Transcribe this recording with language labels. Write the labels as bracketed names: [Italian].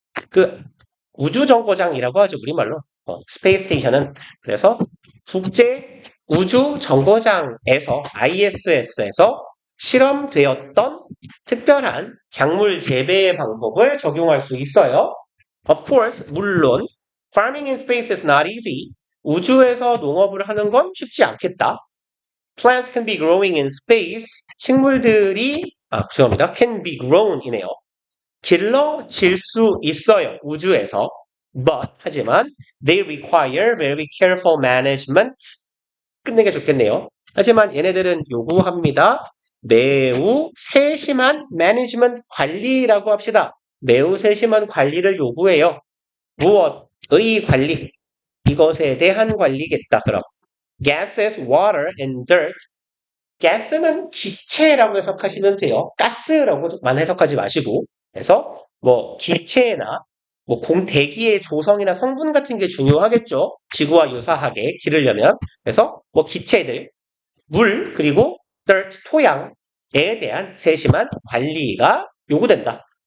[Korean] 그 우주정거장이라고 하죠. 우리말로. 스페이스 스테이션은. 그래서 국제 우주 정거장에서 ISS에서 실험되었던 특별한 작물 재배 방법을 적용할 수 있어요. [English] Of course, [Korean] 물론 [English] farming in space is not easy. [Korean] 우주에서 농업을 하는 건 쉽지 않겠다. [English] Plants can be growing in space. [Korean] 식물들이 죄송합니다. [English] can be grown [Korean] 이네요. 길러질 수 있어요. 우주에서. [English] But [Korean] 하지만 [English] they require very careful management. [Korean] 끝내기 좋겠네요. 하지만 얘네들은 요구합니다. 매우 세심한 management 관리라고 합시다. 매우 세심한 관리를 요구해요. 무엇의 관리? 이것에 대한 관리겠다. [English] 그럼 gases, water, and dirt. [Korean] 가스는 기체라고 해석하시면 돼요. 가스라고만 해석하지 마시고. 그래서 기체나 대기의 조성이나 성분 같은 게 중요하겠죠. 지구와 유사하게 기르려면. 그래서 기체들, 물, 그리고 dirt, 토양에 대한 세심한 관리가 요구된다.